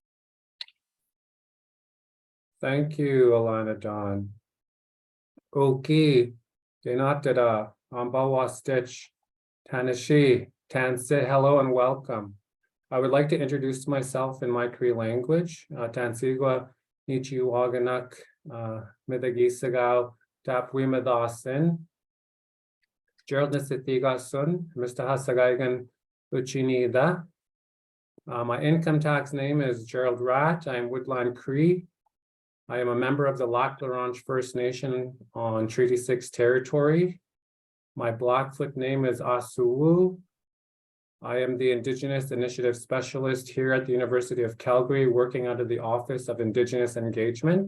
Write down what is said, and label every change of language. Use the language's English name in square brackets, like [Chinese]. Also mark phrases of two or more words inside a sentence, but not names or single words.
[English] Thank you, Alana Dawn. Okay, Denatida, Ambawa Stitch, Tanashi, Tanse, hello and welcome. I would like to introduce myself in my Cree language. [Cree] Tansigwa Nichiwaganak Midagisagao Tapwimadasin. Gerald Nisithigasun, Mr. Hasagaigan Uchinida. [English] My income tax name is Gerald Ratt. I'm Woodland Cree. I am a member of the Lac La Ronge First Nation on Treaty 6 territory. My Blackfoot name is Asuwu. I am the Indigenous Initiative Specialist here at the University of Calgary, working under the Office of Indigenous Engagement.